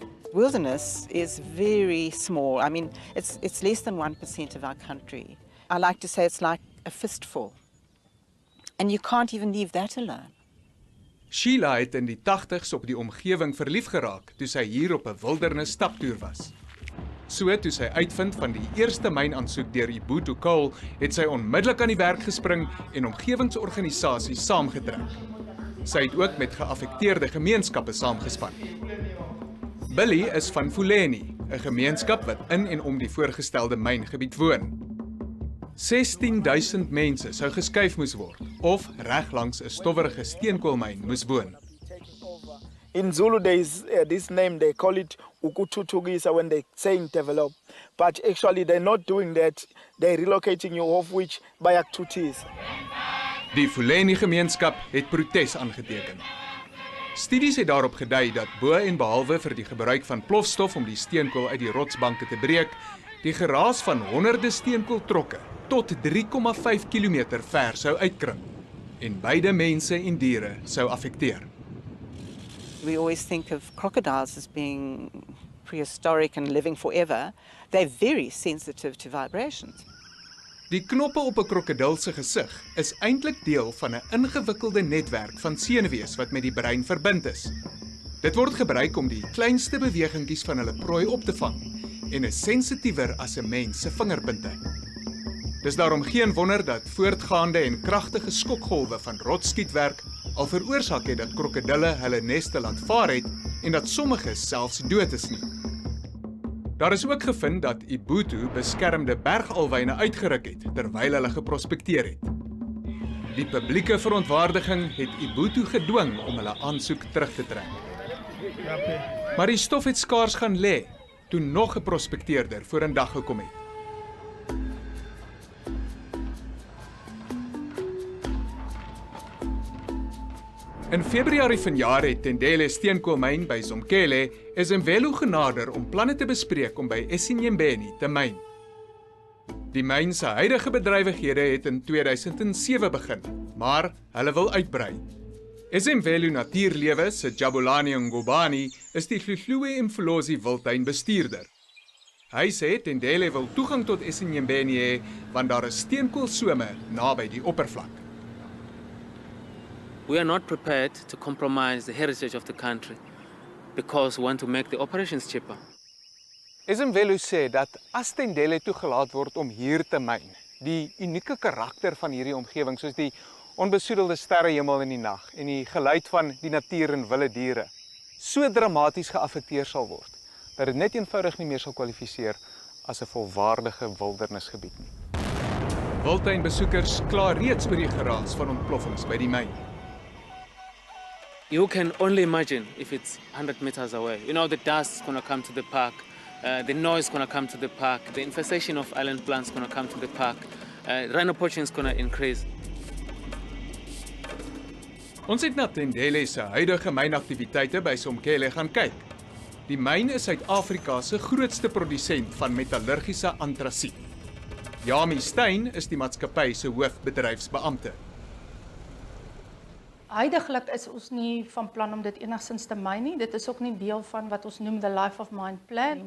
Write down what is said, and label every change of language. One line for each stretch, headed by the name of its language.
English: Wilderness is very small. I mean, it's less than 1% of our country. I like to say it's like a fistful. And you can't even leave that alone.
Afrikaans: Sheila het in die 80s op die omgewing verlief geraak toe sy hier op 'n wildernis staptoer was. So toe sy uitvind van die eerste mynaansoek deur Ubuntu Coal, het sy onmiddellik aan die werk gespring en omgewingsorganisasies saamgetrek. Sy het ook met geaffekteerde gemeenskappe saamgespan. Billy is van Fuleni, 'n gemeenskap wat in en om die voorgestelde myngebied woon. 16.000 mense sou geskuif moes word of reg langs 'n stowwerige steenkoolmyn moes woon.
English: In Zulu there is this name, they call it ukuthuthukisa when they saying develop, but actually they're not doing that, they're relocating you of which bayakuthuthisa.
Afrikaans: Die Fuleni gemeenskap het protes aangeteken. Studies het daarop gedui dat bo en behalwe vir die gebruik van plofstof om die steenkool uit die rotsbanke te breek, die geraas van honderde steenkooltrokke tot 3,5 km ver sou uitkring en beide mense en diere sou affekteer.
English: We always think of crocodiles as being prehistoric and living forever. They're very sensitive to vibrations.
Afrikaans: Die knoppe op 'n krokodil se gesig is eintlik deel van 'n ingewikkelde netwerk van senuwees wat met die brein verbind is. Dit word gebruik om die kleinste bewegingkies van hulle prooi op te vang en is sensitiewer as 'n mens se vingerpunte. Dis daarom geen wonder dat voortgaande en kragtige skokgolwe van rotskietwerk al veroorsaak het dat krokodille hulle neste laat vaar het en dat sommiges selfs dood is nie. Daar is ook gevind dat Ubuntu beskermde bergalwyne uitgeruk het terwyl hulle geprospekteer het. Die publieke verontwaardiging het Ubuntu gedwing om hulle aansoek terug te trek. Maar die stof het skaars gaan lê toe nog 'n prospekteerder vorendag gekom het. In Februarie vanjaar het Tendele steenkoolmyn by Zomkele Esemvelo genader om planne te bespreek om by Esinyembeni te myn. Die myn se huidige bedrywighede het in 2007 begin, maar hulle wil uitbrei. Esemvelo Natuurlewe se Jabulani Ngubane is die Hluhluwe-iMfolozi wildtuin bestuurder. Hy sê Tendele wil toegang tot Esinyembeni hê want daar is steenkoolsome naby die oppervlak.
English: We are not prepared to compromise the heritage of the country because we want to make the operations cheaper.
Afrikaans: Esemvelo sê dat as Tendele toegelaat word om hier te myn, die unieke karakter van hierdie omgewing soos die onbesoedelde sterrehemel in die nag en die geluid van die natuur en wilde diere so dramaties geaffekteer sal word dat dit net eenvoudig nie meer sal kwalifiseer as 'n volwaardige wildernisgebied nie. Wildtuinbesoekers kla reeds oor die geraas van ontploffings by die myn.
English: You can only imagine if it's 100 meters away. You know, the dust is going to come to the park, the noise is going to come to the park, the infestation of island plants is going to come to the park, rhino poaching is going to increase.
Afrikaans: Ons het na Tendele se huidige mynaktiwiteite by Zomkele gaan kyk. Die myn is Suid-Afrika se grootste produsent van metallurgiese antrasiet. Jami Steyn is die maatskappy se hoofbedryfsbeampte. Huidiglik is ons nie van plan om dit enigstens te myn nie. Dit is ook nie deel van wat ons noem
English: the life of mine plan.